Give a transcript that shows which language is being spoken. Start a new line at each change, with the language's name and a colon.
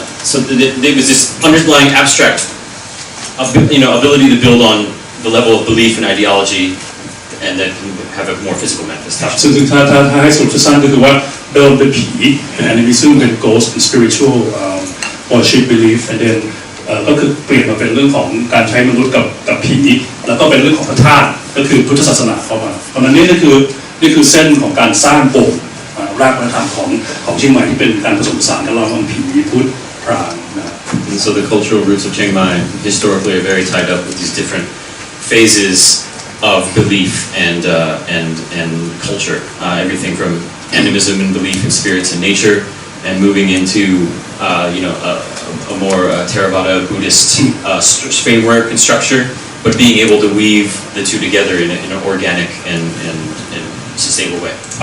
English: So there was this underlying abstract, ability to build on the level of belief and ideology, and then have a more physical manifestation.
Thai: ซึ่งถ้าให้สรุปสั้นๆก็คือว่าเดิมเป็นผีเป็น animism เป็น ghost เป็น
English: spiritual worship belief and then
Thai: ก็คือเปลี่ยนมาเป็นเรื่องของการใช้มนุษย์กับผีแล้วก็เป็นเรื่องของพระธาตุก็คือพุทธศาสนาเข้ามาเพราะฉะนั้นนี่คือเส้นของการสร้างบ่มรากวัฒนธรรมของเชียงใหม่ที่เป็นการผสมผสานกันระหว่างผีพุทธพราหมณ์นะครับ
English: And so the cultural roots of Chiang Mai historically are very tied up with these different phases of belief and culture. Everything from animism and belief in spirits and nature and moving into a more Theravada Buddhist framework and structure, but being able to weave the two together in an organic and sustainable way.